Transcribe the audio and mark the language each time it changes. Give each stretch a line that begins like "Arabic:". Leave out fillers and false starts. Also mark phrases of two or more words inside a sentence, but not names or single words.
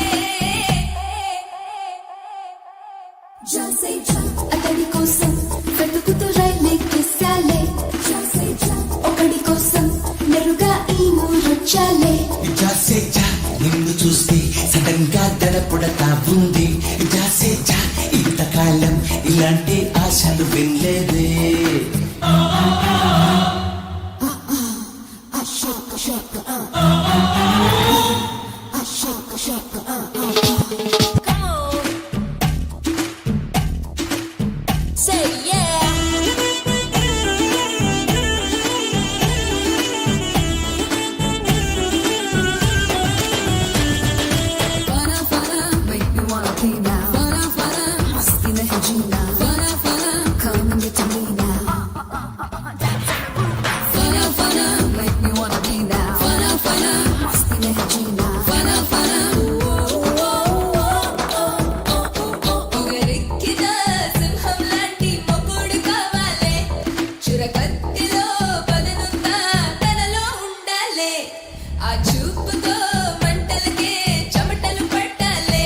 Telugu: అతడి కోసం వెతుకుతూ రైలెక్కేసాలే. ఒకడి కోసం మెరుగా ఈ మూరొచ్చాలే. నిన్ను చూస్తే సడన్ గా దడ పుడతా ఉంది. ఇలాంటి ఆశలు వినలేదే.
English: Say yeah.
Hindi: फ़ना फ़ना,
English: make me wanna be now.
Hindi: फ़ना फ़ना, मस्ती में जीना. फ़ना फ़ना,
English: come and get to me now.
Hindi: फ़ना फ़ना,
English: make me wanna be now.
Hindi: फ़ना फ़ना, मस्ती में जीना. फ़ना फ़ना,
Telugu: పొగరెక్కిన సింహం లాంటి మొగుడు కావాలే. చురకత్తిలో పదనుందా తనలో ఉండాలే. ఆ చూపుతో మంటలకే చెమటలు పట్టాలే.